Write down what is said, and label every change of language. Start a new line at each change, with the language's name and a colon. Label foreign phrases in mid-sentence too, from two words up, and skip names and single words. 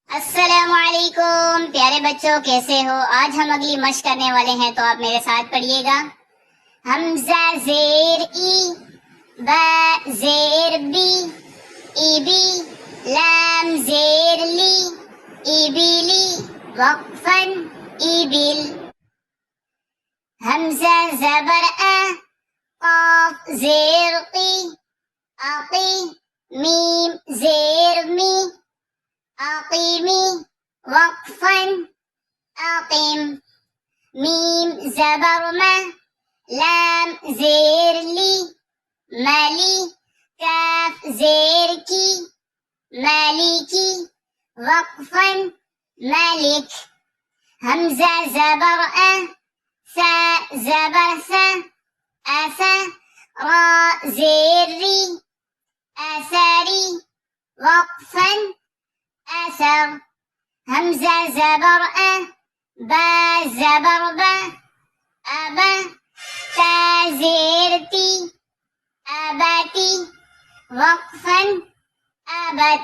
Urdu: السلام علیکم پیارے بچوں، کیسے ہو؟ آج ہم اگلی مشق کرنے والے ہیں، تو آپ میرے ساتھ پڑھیے گا۔ حمزہ زیر ای، با زیر بی، ای بی، لام زیر لی، ای بی لی، وقفاً ای بیل۔ حمزہ زبر ا، قاف زیر قی، اقی، میم زیر می، اقیمی، وقفاً اقیم۔ میم زبر ما، لام زیر لی، ملی، کاف زیر کی، مالکی، وقفاً مالک۔ حمزہ زبر ا، سا زبر سا، اسا، را زیر ری، اساری، وقفاً اثر۔ حمزہ زبر ا، با زبر با، ابا، تا زیر تی، اباتی، وقفاً ابت۔